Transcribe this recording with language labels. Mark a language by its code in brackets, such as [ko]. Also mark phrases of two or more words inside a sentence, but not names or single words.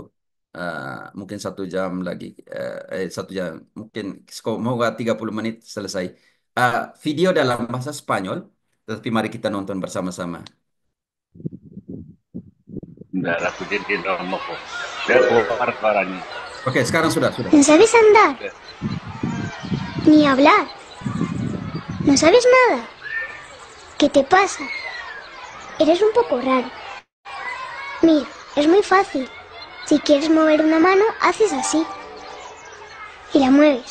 [id] Mungkin 1 jam lagi, 1 jam, mungkin semoga 30 menit selesai. Video dalam bahasa Spanyol, tapi mari kita nonton bersama-sama. Bentar, aku jadi Romo kok. Dia keluar suaranya. Oke, sekarang sudah. [es] ¿No sabes andar? Ni hablar. ¿No sabes nada? ¿Qué te pasa? Eres un poco raro. Mira, es muy fácil. Si quieres mover una mano, haces así. Y la mueves.